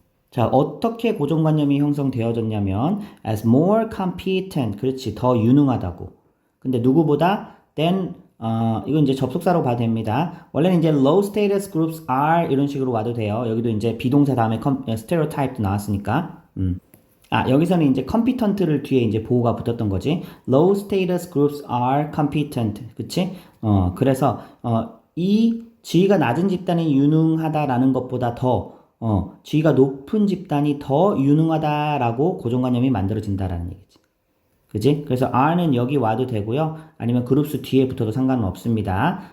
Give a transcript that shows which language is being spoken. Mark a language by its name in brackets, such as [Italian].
[Korean] 자, 어떻게 고정관념이 형성되어졌냐면, [English] as more competent, [Korean] 그렇지, 더 유능하다고. 근데 누구보다 than 이건 이제 접속사로 봐도 됩니다. 원래는 이제 [English] low status groups are [Korean] 이런 식으로 와도 돼요. 여기도 이제 비동사 다음에 stereotype도 나왔으니까. 여기서는 이제 competent를 뒤에 이제 보호가 붙었던 거지. [English] low status groups are competent. [Korean] 그치? 그래서 이 지위가 낮은 집단이 유능하다라는 것보다 더 지위가 높은 집단이 더 유능하다라고 고정관념이 만들어진다라는 얘기지. 그지? 그래서 R는 여기 와도 되고요. 아니면 그룹수 뒤에 붙어도 상관은 없습니다.